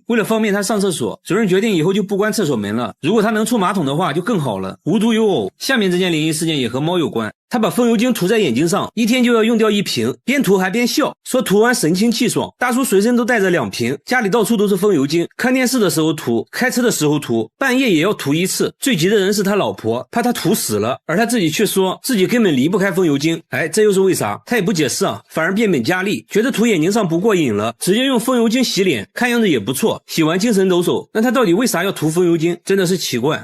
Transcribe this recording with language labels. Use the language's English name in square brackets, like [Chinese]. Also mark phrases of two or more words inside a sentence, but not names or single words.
[Chinese] 為了方便它上廁所，主人決定以後就不關廁所門了，如果它能出馬桶的話就更好了。无獨有偶，下面這件灵異事件也和貓有關。他把風油精塗在眼睛上，一天就要用掉1瓶，邊塗還邊笑，說塗完神清氣爽。大叔隨身都帶着2瓶，家裡到處都是風油精，看電視的時候塗，開車的時候塗，半夜也要塗1次。最急的人是他老婆，怕他塗死了，而他自己卻說自己根本離不開風油精。這又是為啥？他也不解釋啊，反而變本加厲，覺得塗眼睛上不過癮了，直接用風油精洗臉，看樣子也不錯，洗完精神抖擻。那他到底為啥要塗風油精？真的是奇怪。